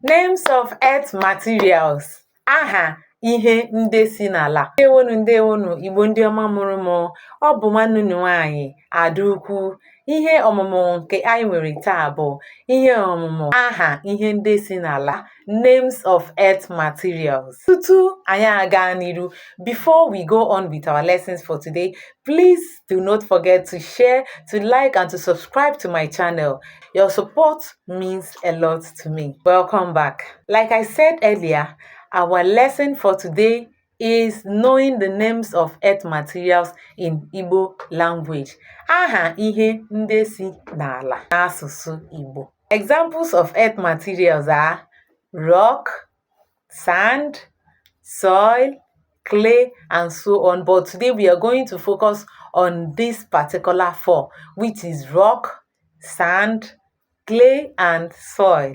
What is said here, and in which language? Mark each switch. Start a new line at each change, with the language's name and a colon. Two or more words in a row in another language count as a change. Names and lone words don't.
English: Names of earth materials.
Igbo: Aha ihe ndị si n'ala. Ndewonu Igbo ndị ọma mụrụ m. Ọ bụ nwanne unu nwanyị Adaukwu. Ihe ọmụmụ nke anyị nwere taa bụ ihe ọmụmụ aha ihe ndị si n'ala.
English: Names of earth materials.
Igbo: Tutu anyị aga n'iru,
English: before we go on with our lessons for today, please do not forget to share, to like, and to subscribe to my channel. Your support means a lot to me. Welcome back. Like I said earlier, our lesson for today is knowing the names of earth materials in Igbo language.
Igbo: Aha ihe ndị si n'ala n'asụsụ Igbo.
English: Examples of earth materials are rock, sand, soil, clay, and so on. But today we are going to focus on this particular four, which is rock, sand, clay, and soil.